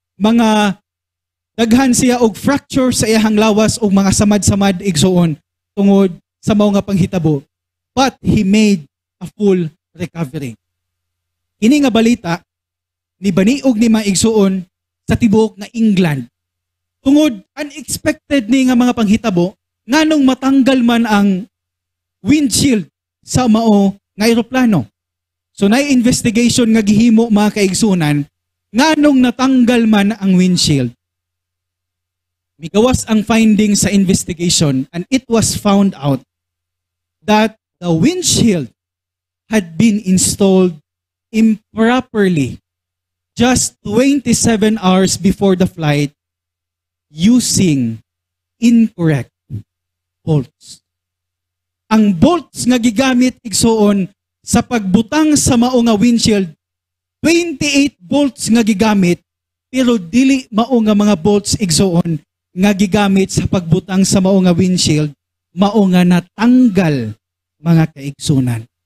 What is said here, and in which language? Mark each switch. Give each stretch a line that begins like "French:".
Cebuano: Mga daghan siya og fracture sa iyahang lawas og mga samad-samad, igsoon, tungod sa mao nga panghitabo.
English: But he made a full recovery.
Cebuano: Ini nga balita ni baniog ni mga igsuon sa tibuok nga England. Tungod unexpected ni nga mga panghitabo, nganong matanggal man ang windshield sa mao nga eroplano. So na investigation nga gihimo mga kaigsunan, nganong natanggal man ang windshield. Migawas ang finding sa investigation
English: and it was found out that the windshield had been installed improperly just 27 hours before the flight using incorrect bolts.
Cebuano: Ang bolts nga gigamit igsuon sa pagbutang sa mao nga windshield, 28 bolts nga gigamit, pero dili mao nga mga bolts igsuon nga gigamit sa pagbutang sa mao nga windshield, mao nga natanggal mga kaigsunan.